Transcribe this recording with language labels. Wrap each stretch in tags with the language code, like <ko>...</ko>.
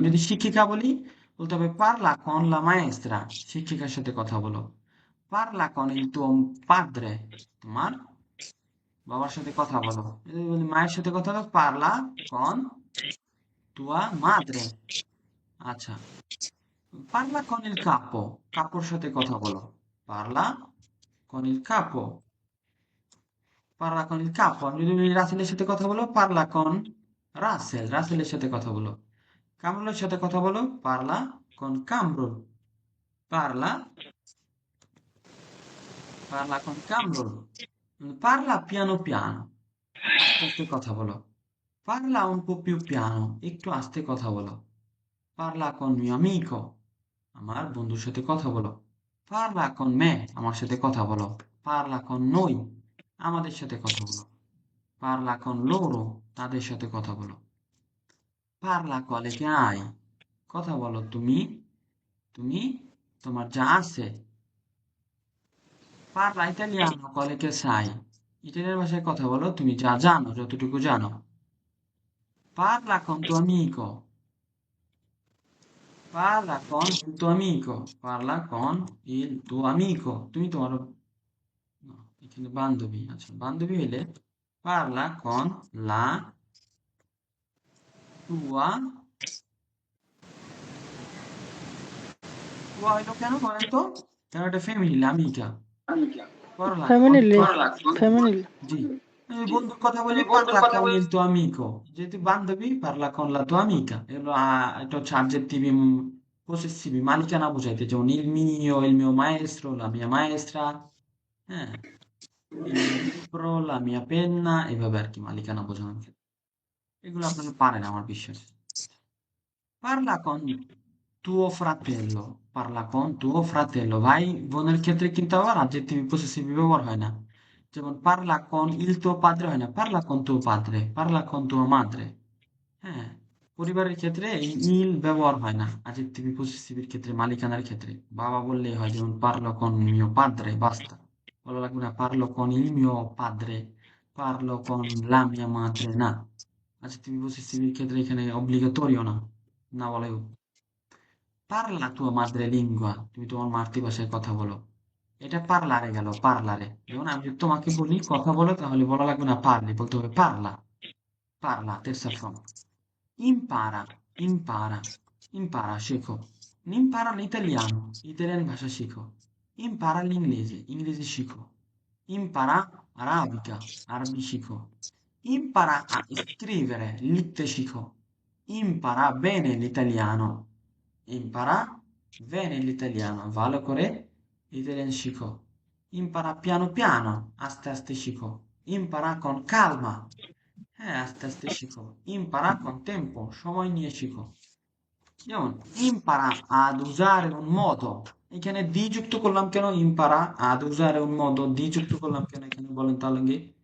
<bn>আমি যদি শিক্ষিকা বলি, বলতে হবে</bn> <it>পারলা con la maestra,</it> <bn>শিক্ষিকার সাথে কথা বলো।</bn> <it>পারলা con il tuo padre,</it> <bn>তোমার বাবার সাথে কথা বলো। যদি বলি মায়ের সাথে কথা বলো,</bn> <it>পারলা con tua madre।</it> <bn>আচ্ছা,</bn> <it>পারলা con il capo,</it> <bn>কাপোর সাথে কথা বলো।</bn> <it>পারলা con il capo, পারলা con il capo।</it> <bn>আমি যদি বলি রাসেলের সাথে কথা বলো,</bn> <it>পারলা con</it> <bn>রাসেল, রাসেলের সাথে কথা বলো। কামরুলের সাথে কথা বলো, পারলা con কামরুল।</bn> <it>পারলা, পারলা con</it> <bn>কামরুল।</bn> <it>পারলা piano piano,</it> <bn>আস্তে আস্তে কথা বলো।</bn> <it>পারলা un po' più piano,</it> <bn>একটু আস্তে কথা বলো।</bn> <it>পারলা con mio amico,</it> <bn>আমার বন্ধুর সাথে কথা বলো।</bn> <it>পারলা con me,</it> <bn>আমার সাথে কথা বলো।</bn> <it>পারলা con noi,</it> <bn>আমাদের সাথে কথা বলো।</bn> <it>পারলা con loro,</it> <bn>তাদের সাথে কথা বলো।</bn> <it>পারলা quale che hai,</it> <bn>কথা বলো তুমি, তুমি তোমার যা আছে।</bn> <it>পারলা ইতালিয়ানো quale che sai,</it> <bn>ইটালিয়ান ভাষায় কথা বলো তুমি যা জানো, যতটুকু জানো।</bn> <it>Parla con tuo amico, parla con il tuo amico, parla con il tuo amico।</it> <bn>তুমি তোমার, না, এখানে বান্ধবী, আচ্ছা বান্ধবী হইলে</bn> <it>parla con la tua,</it> <bn>tua হইলো কেন বলেন তো? কেন এটা ফেমিনিল, আমিকা।</bn> <it>parla con</it> <bn>family, family. জি, আমি বন্ধুর কথা বলি</bn> <it>parla con il tuo amico,</it> <bn>যেহেতু বান্ধবী</bn> <it>parla con la tua amica,</it> <bn>এগুলো এটা হচ্ছে</bn> <it>adjettivi possessivi,</it> <bn>মালিকানা বোঝাইতে, যেমন</bn> <it>il mio maestro, la mia maestra,</it> <bn>হ্যাঁ,</bn> <it>il mio libro, la mia penna,</it> <bn>এভাবে আর কি মালিকানা বোঝানোর ক্ষেত্রে। এগুলো আপনারা পারেন আমার বিশ্বাস।</bn> <it>Parla con tuo fratello,</it> <bn>parla con tuo fratello, ভাই বোনের ক্ষেত্রে কিন্তু আবার adjective possessive ব্যবহার হয় না।</bn> <it>যেমন parla con il tuo padre</it> <bn>হয় না,</bn> <it>parla con tuo padre, parla con tua madre।</it> <bn>হ্যাঁ, পরিবারের ক্ষেত্রে এই ইল ব্যবহার হয় না adjective possessive এর ক্ষেত্রে, মালিকানার ক্ষেত্রে বাবা বললেই হয়, যেমন</bn> <it>parlo con mio padre,</it> <bn>বাস্তা, বলা লাগবে না</bn> <it>parlo con il mio padre, parlo con la mia madre,</it> <bn>না। adjective possessive এর ক্ষেত্রে এখানে obligatorio না, না বলাই</bn> <it>পারলা tua madrelingua,</it> <bn>তুমি তোমার মাতৃভাষায় কথা বলো। এটা পারলারে গেল, পারলারে। যেমন আমি যদি তোমাকে বলি কথা বলো, তাহলে বলা লাগবে না পারলি, বলতে হবে পারলা, পারলা,</bn> <it>terza forma। Impara, impara, impara,</it> <bn>শেখো।</bn> <it>Impara l'italiano,</it> <bn>ইতালিয়ান ভাষা শিখো।</bn> <it>Impara l'inglese,</it> <bn>ইংরেজি শিখো।</bn> <it>Impara arabica,</it> <bn>আরবি শিখো।</bn> <it>Impara a scrivere,</it> <bn>লিখতে শিখো।</bn> <it>impara bene l'italiano, impara bene l'italiano,</it> <bn>ভালো করে ইতালিয়ান শিখো,</bn> <it>impara piano piano,</it> <bn>আস্তে আস্তে শিখো,</bn> <it>impara con calma,</it> <bn>হ্যাঁ আস্তে আস্তে শিখো,</bn> <it>impara con tempo,</it> <bn>সময় নিয়ে শিখো,</bn> <it>যেমন impara ad usare un modo,</it> <bn>এখানে দি যুক্ত করলাম কেন,</bn> <it>impara ad usare un modo,</it> <bn>দি যুক্ত করলাম কেন এখানে বলেন তাহলে কি?</bn>